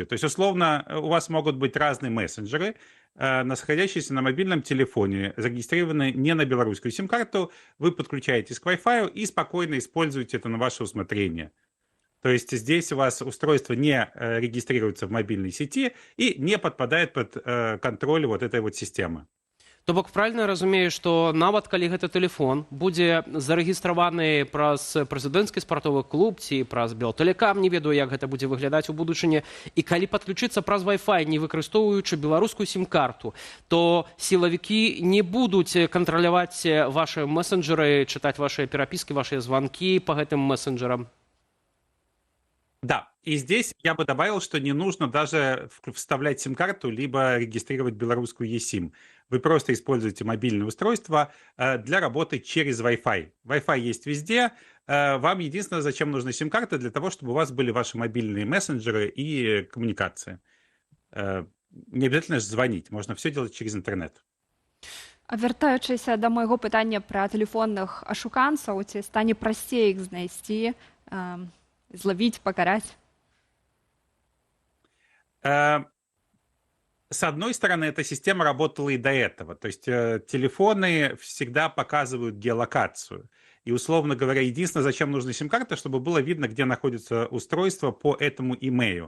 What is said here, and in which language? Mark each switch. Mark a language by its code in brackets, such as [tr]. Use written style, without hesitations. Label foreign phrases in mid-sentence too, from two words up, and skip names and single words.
[ru] То есть, условно, у вас могут быть разные мессенджеры, находящиеся на мобильном телефоне, зарегистрированы не на белорусскую сим-карту, вы подключаетесь к Wi-Fi и спокойно используете это на ваше усмотрение. То есть здесь у вас устройство не регистрируется в мобильной сети и не подпадает под контроль вот этой вот системы. [be] То бок правильна разумею, што нават калі гэты тэлефон будзе зарэгістраваны праз прэзідэнцкі спартовы клуб ці праз Белтэлекам, не ведаю, як гэта будзе выглядаць у будучыні, і калі падключыцца праз Wi-Fi, не выкарыстоўваючы беларускую сім-карту, то сілавікі не будуць кантраляваць вашы месенджеры, чытаць вашыя перапіскі, вашыя званкі па гэтым месенджерам. [ru] Да, и здесь я бы добавил, что не нужно даже вставлять сим-карту, либо регистрировать белорусскую eSIM. Вы просто используете мобильное устройство для работы через Wi-Fi. Wi-Fi есть везде. Вам единственное, зачем нужна сим-карта, для того, чтобы у вас были ваши мобильные мессенджеры и коммуникации. Не обязательно же звонить, можно все делать через интернет. [be] А вяртаючыся да майго пытання пра тэлефонных ашуканцаў, ці стане прасцей іх знайсці, злавіць, пакараць? [ru] С одной стороны, эта система работала и до этого. То есть телефоны всегда показывают геолокацию. И, условно говоря, единственное, зачем нужна сим-карта, чтобы было видно, где находится устройство по этому имейлу.